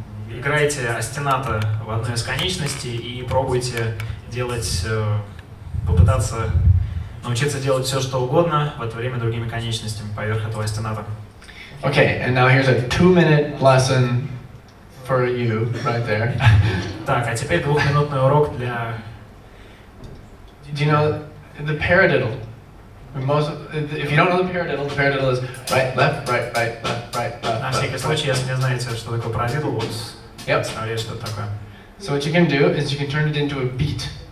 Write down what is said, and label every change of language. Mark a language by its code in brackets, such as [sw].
[ru] Играйте остената в одной из конечностей и пробуйте делать, попытаться научиться делать все, что угодно, в это время другими конечностями поверх этого остената. [en] Okay, and now here's a 2-minute lesson for you right there. [ru] Так, а теперь 2-минутный урок для... [en] Do you know the paradiddle? If you don't know the paradiddle is right, left, right, right, left, right, left. [ru] На всякий случай, если не знаете, что такое парадидл, вот представляете, что это такое. [en] So what you can do is you can turn it into a beat.